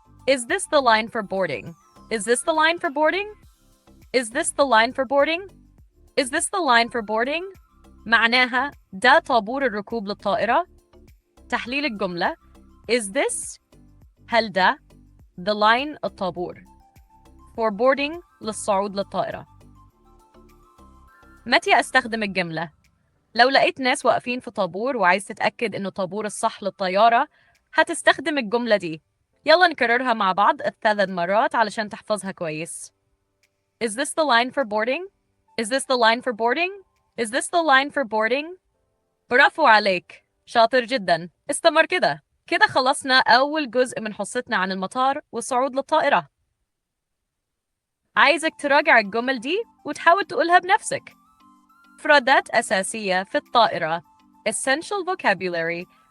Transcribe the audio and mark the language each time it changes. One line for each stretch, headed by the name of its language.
English: Is this the line for boarding? Is this the line for boarding? Is this the line for boarding? Is this the line for boarding?
Arabic: معناها ده طابور الركوب للطائرة. تحليل الجملة.
English: Is this
Arabic: هل ده
English: the line الطابور for boarding
Arabic: للصعود للطائرة. متى أستخدم الجملة؟ لو لقيت ناس واقفين في طابور وعايز تتأكد إنه طابور الصح للطيارة هتستخدم الجملة دي. يلا نكررها مع بعض 3 مرات علشان تحفظها كويس.
English: Is this the line for boarding? Is this the line for boarding? Is this the line for boarding?
Arabic: برافو عليك. شاطر جدا. استمر كده. كده خلصنا أول جزء من حصتنا عن المطار والصعود للطائرة. عايزك تراجع الجمل دي وتحاول تقولها بنفسك. مفردات أساسية في الطائرة.
English: Essential vocabulary.